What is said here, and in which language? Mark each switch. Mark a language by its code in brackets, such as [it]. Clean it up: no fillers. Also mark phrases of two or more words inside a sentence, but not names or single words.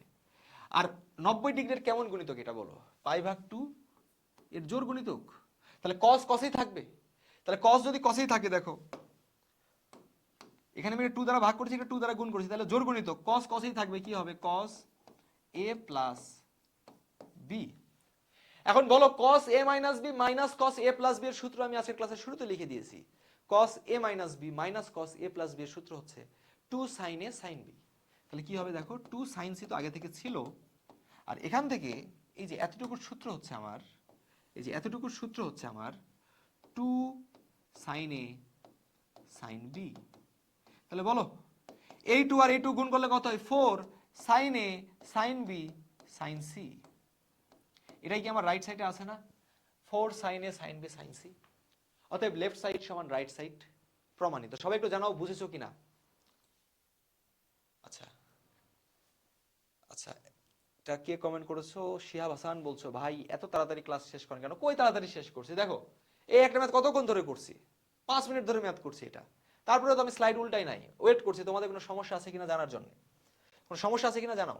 [bn] আর 90 ডিগ্রির কেমন গুণিতক এটা বলো, পাই ভাগ 2 এর জোর গুণিতক, তাহলে cos cosই থাকবে, তাহলে cos যদি cosই থাকে, দেখো এখানে আমি 2 দ্বারা ভাগ করেছি, এটা 2 দ্বারা গুণ করেছি, তাহলে জোর গুণিতক cos cosই থাকবে, কি হবে cos a প্লাস b। এখন বলো cos a মাইনাস b মাইনাস cos a প্লাস b এর সূত্র আমি আজকের ক্লাসের শুরুতে লিখে দিয়েছি, cos a মাইনাস b মাইনাস cos a প্লাস b এর সূত্র হচ্ছে [en] 2 sin a sin b। [bn] তাহলে কি হবে দেখো [en] 2 sin c [bn] তো আগে থেকে ছিল, আর এখান থেকে এই যে এতটুকুর সূত্র হচ্ছে আমার, এই যে এতটুকুর সূত্র হচ্ছে আমার [en] 2 sin a sin b। [bn] তাহলে বলো এই 2 আর এই 2 গুণ করলে কত হয় [en] 4 sin a sin b sin c, [bn] এটাই কি আমার রাইট সাইডে আছে না, [en] 4 sin a sin b sin c, [bn] অতএব লেফট সাইড সমান রাইট সাইড, প্রমাণিত। সবাই একটু জানাও বুঝেছো কিনা। আচ্ছা আচ্ছা, এটা কে কমেন্ট করেছো, শিহাব হাসান বলছো ভাই এত তাড়াতাড়ি ক্লাস শেষ করেন কেন, কই তাড়াতাড়ি শেষ করছি, দেখো এই একটা ম্যাথ কতক্ষণ ধরে করছি, 5 মিনিট ধরে ম্যাথ করছি এটা, তারপরে তো আমি স্লাইড উল্টাই নাই, ওয়েট করছি তোমাদের কোনো সমস্যা আছে কিনা জানার জন্য, কোনো সমস্যা আছে কিনা জানাও।